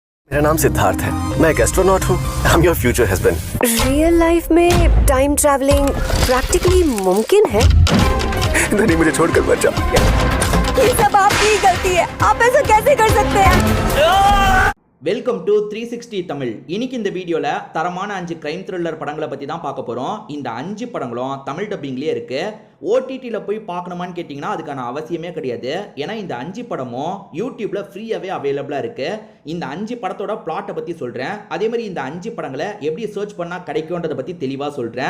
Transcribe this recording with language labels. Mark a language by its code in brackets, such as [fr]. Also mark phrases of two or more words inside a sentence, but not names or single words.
[hi] मेरा नाम सिद्धार्थ है, मैं एक एस्ट्रोनॉट हूँ। [en] I am your future husband. real life [hi] में [en] time travelling practically [hi] मुमकिन है? नहीं, मुझे छोड़कर मत जाओ। ये सब आपकी गलती है, आप ऐसा कैसे कर सकते हैं? [en] welcome to 360 தமிழ். [ta] இன்னைக்கு இந்த வீடியோவில் தரமான 5 [en] crime thriller [ta] படங்களை பற்றி தான் பார்க்க போகிறோம். இந்த 5 படங்களும் தமிழ் டப்பிங்லேயே இருக்குது. ஓடிடியில் போய் பார்க்கணுமான்னு கேட்டிங்கன்னா அதுக்கான அவசியமே கிடையாது. ஏன்னா இந்த 5 படமும் யூடியூப்பில் ஃப்ரீயாகவே அவைலபிளாக இருக்குது. இந்த 5 படத்தோட பிளாட்டை பற்றி சொல்கிறேன். அதே மாதிரி இந்த 5 படங்களை எப்படி சர்ச் பண்ணால் கிடைக்கும்ன்றதை பற்றி தெளிவாக சொல்கிறேன்.